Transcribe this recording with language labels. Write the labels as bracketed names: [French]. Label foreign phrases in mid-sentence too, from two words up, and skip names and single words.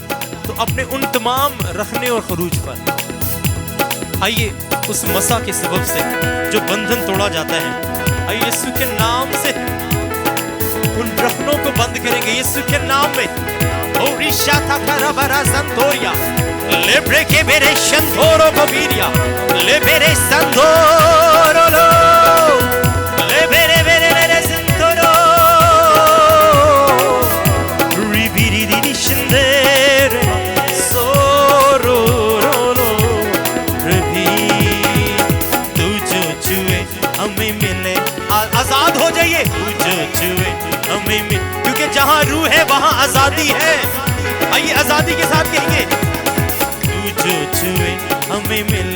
[Hindi] तो अपने उन तमाम रखने और खरूज पर आइए उस मसा के सबब से जो बंधन तोड़ा जाता है, आइए यीशु के नाम से उन रखनों को बंद करेंगे यीशु के नाम में। ओ रिशा था करबरा संतोरिया ले ब्रेके मेरे शंतोरो को बीरिया ले मेरे संतोरो लो ले मेरे मेरे मेरे संतोरो रिबिरी दी शंदेरे सोरो लो रबी। तू जो छुए हमें मिले आजाद हो जाइए। तू जो छुए हमें मिले, क्योंकि जहां रूह है वहां आजादी है। आइए आजादी के साथ कहेंगे तू जो छुए हमें मिले।